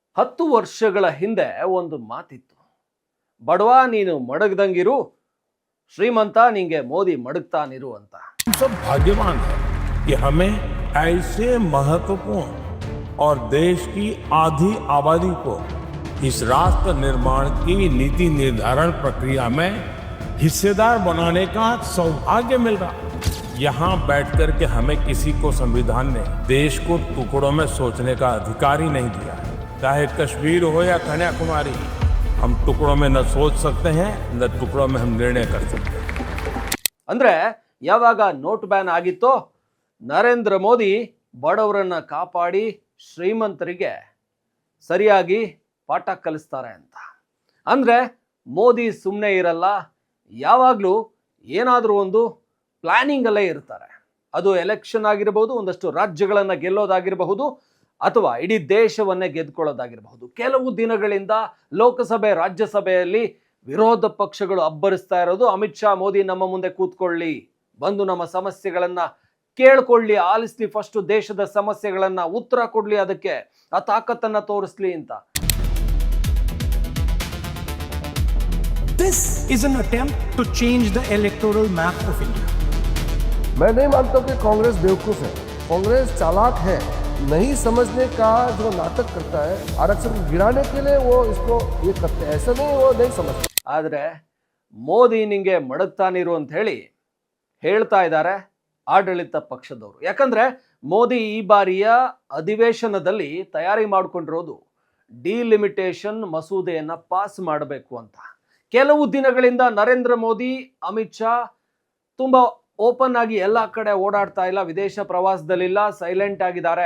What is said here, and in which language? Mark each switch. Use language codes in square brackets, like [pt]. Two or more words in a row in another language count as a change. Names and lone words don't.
[kn] 10 ವರ್ಷಗಳ ಹಿಂದೆ ಒಂದು ಮಾತಿತ್ತು. ಬಡವ ನೀನು ಮಡಗ್ದಂಗಿರು, ಶ್ರೀಮಂತ ನಿಂಗೆ ಮೋದಿ ಮಡಗ್ತಾನಿರು ಅಂತ. [hi] सब भाग्यवान है कि हमें ऐसे महत्वपूर्ण और देश की आधी आबादी को इस राष्ट्र निर्माण की नीति निर्धारण प्रक्रिया में हिस्सेदार बनाने का सौभाग्य मिल रहा। यहाँ बैठकर के हमें किसी को संविधान ने देश को टुकड़ों में सोचने का अधिकार ही नहीं दिया। चाहे कश्मीर हो या कन्याकुमारी, हम टुकड़ों में न सोच सकते हैं न टुकड़ों में हम निर्णय कर सकते हैं। [kn] ಅಂದ್ರೆ ಯಾವಾಗ [en] note ban [kn] ಆಗಿತ್ತೋ ನರೇಂದ್ರ ಮೋದಿ ಬಡವರನ್ನ ಕಾಪಾಡಿ ಶ್ರೀಮಂತರಿಗೆ ಸರಿಯಾಗಿ ಪಾಠ ಕಲಿಸ್ತಾರೆ ಅಂತ. ಅಂದ್ರೆ ಮೋದಿ ಸುಮ್ಮನೆ ಇರಲ್ಲ, ಯಾವಾಗಲೂ ಏನಾದರೂ ಒಂದು ಪ್ಲಾನಿಂಗ್ ಅಲ್ಲೇ ಇರ್ತಾರೆ. ಅದು ಎಲೆಕ್ಷನ್ ಆಗಿರಬಹುದು, ಒಂದಷ್ಟು ರಾಜ್ಯಗಳನ್ನು ಗೆಲ್ಲೋದಾಗಿರಬಹುದು, ಅಥವಾ ಇಡೀ ದೇಶವನ್ನೇ ಗೆದ್ಕೊಳ್ಳೋದಾಗಿರಬಹುದು. ಕೆಲವು ದಿನಗಳಿಂದ ಲೋಕಸಭೆ ರಾಜ್ಯಸಭೆಯಲ್ಲಿ ವಿರೋಧ ಪಕ್ಷಗಳು ಅಬ್ಬರಿಸ್ತಾ ಇರೋದು, ಅಮಿತ್ ಶಾ ಮೋದಿ ನಮ್ಮ ಮುಂದೆ ಕೂತ್ಕೊಳ್ಳಿ, ಬಂದು ನಮ್ಮ ಸಮಸ್ಯೆಗಳನ್ನ ಕೇಳ್ಕೊಳ್ಳಿ, ಆಲಿಸ್ಲಿ, ಫಸ್ಟ್ ದೇಶದ ಸಮಸ್ಯೆಗಳನ್ನ ಉತ್ತರ ಕೊಡ್ಲಿ, ಅದಕ್ಕೆ ಆ ತಾಕತ್ತನ್ನ ತೋರಿಸ್ಲಿ ಅಂತ. [en] This is an attempt to change the electoral map of India. [hi] मैं नहीं मानता कि कांग्रेस बेवकूफ़ है, कांग्रेस चालाक है। नहीं समझने का जो नाटक करता है, आरक्षण गिराने के लिए वो इसको ये करते हैं, ऐसा नहीं वो नहीं समझते। [kn] ಆದರೆ ಮೋದಿ ನಿಂಗೆ ಮಡಗ್ತಾನಿರು ಅಂತ ಹೇಳ್ತಾ ಇದ್ದಾರೆ ಆಡಳಿತ ಪಕ್ಷದವರು. ಯಾಕಂದ್ರೆ ಮೋದಿ ಈ ಬಾರಿಯ ಅಧಿವೇಶನದಲ್ಲಿ ತಯಾರಿ ಮಾಡಿಕೊಂಡಿರೋದು ಡಿಲಿಮಿಟೇಷನ್ ಮಸೂದೆಯನ್ನ ಪಾಸ್ ಮಾಡಬೇಕು ಅಂತ. ಕೆಲವು ದಿನಗಳಿಂದ ನರೇಂದ್ರ ಮೋದಿ, ಅಮಿತ್ ಶಾ ತುಂಬಾ ಓಪನ್ ಆಗಿ ಎಲ್ಲ ಕಡೆ ಓಡಾಡ್ತಾ ಇಲ್ಲ, ವಿದೇಶ ಪ್ರವಾಸದಲ್ಲಿಲ್ಲ, ಸೈಲೆಂಟ್ ಆಗಿದ್ದಾರೆ.